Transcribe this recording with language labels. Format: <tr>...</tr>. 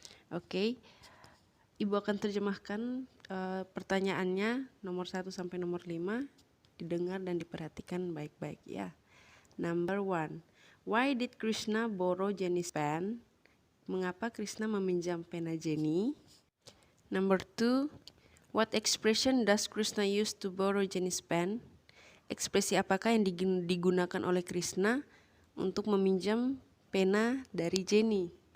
<id>Oke, Ibu akan terjemahkan pertanyaannya nomor 1 sampai nomor 5. Didengar dan diperhatikan baik-baik ya.</id> <en>Number 1. Why did Krishna borrow Jenny's pen?</en> <id>Mengapa Krishna meminjam pena Jenny?</id> <en>Number 2. What expression does Krishna use to borrow Jenny's pen?</en> <id>Ekspresi apakah yang digunakan oleh Krishna untuk meminjam pena dari Jenny?</id>